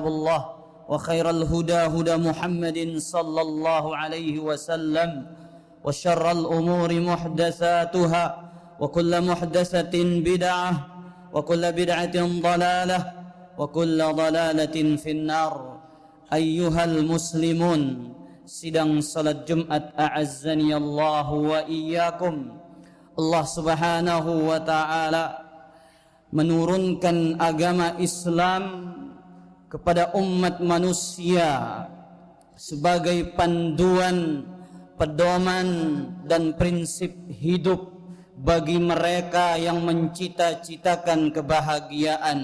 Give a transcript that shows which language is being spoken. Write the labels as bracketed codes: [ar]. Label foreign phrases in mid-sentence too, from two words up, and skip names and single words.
[ar] الله وخير الهدى هدى محمد صلى الله عليه وسلم وشر الأمور محدثاتها وكل محدثة بدعة وكل بدعة ضلالة وكل ضلالة في النار أيها المسلمون [id] sidang salat Jumat [ar] أعزني الله وإياكم. [id] Allah [ar] سبحانه وتعالى [id] menurunkan agama Islam kepada umat manusia sebagai panduan, pedoman dan prinsip hidup bagi mereka yang mencita-citakan kebahagiaan.